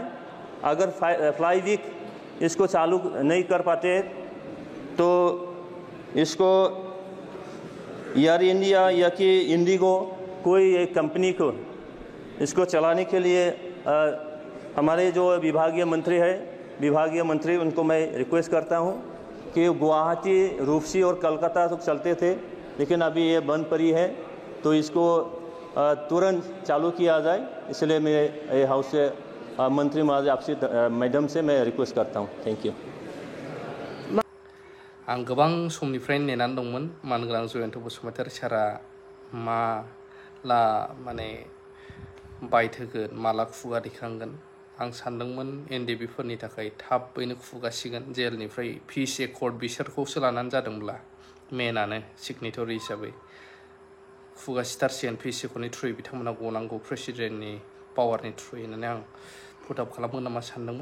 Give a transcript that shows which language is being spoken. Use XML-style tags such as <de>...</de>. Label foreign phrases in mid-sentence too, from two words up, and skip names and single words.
<hi>अगर फ्लाई वीक इसको चालू नहीं कर पाते तो इसको एयर इंडिया या कि इंडिगो कोई एक कंपनी को इसको चलाने के लिए हमारे जो विभागीय मंत्री उनको मैं रिक्वेस्ट करता हूं कि गुवाहाटी, रूपसी और कलकत्ता तक चलते थे, लेकिन अभी ये बंद पड़ी है, तो इसको तुरंत चालू किया जाए। इसलिए मैं ये हाउस से मंत्री महोदय आपसे मैडम से मैं रिक्वेस्ट करता हूँ।</hi> <en>thank you.</en> <brx>आं गोबां समनिफ्राय नेनानै दंमोन मानगोनां जयन्त बसुमतारी सारा माला माने बाइट होगोन, माला खुगा दिखांगोन। आं सानदोंमोन एनडिबिफोरनि थाखाय थाबैनो खुगासिगोन जेलनिफ्राय</brx> <en>peace accord</en> <brx>बिसोरखौसो लानानै जादोंब्ला मेनानो सिगनेटरि हिसाबै खुगासिथारसिगोन पिस एकर्डनि थ्रुयै बिथांमोना गनांगौ प्रेसिडेन्टनि पावारनि थ्रुयै होननानै आं पुटआप खालामगोन नामा सानदोंमोन।</brx>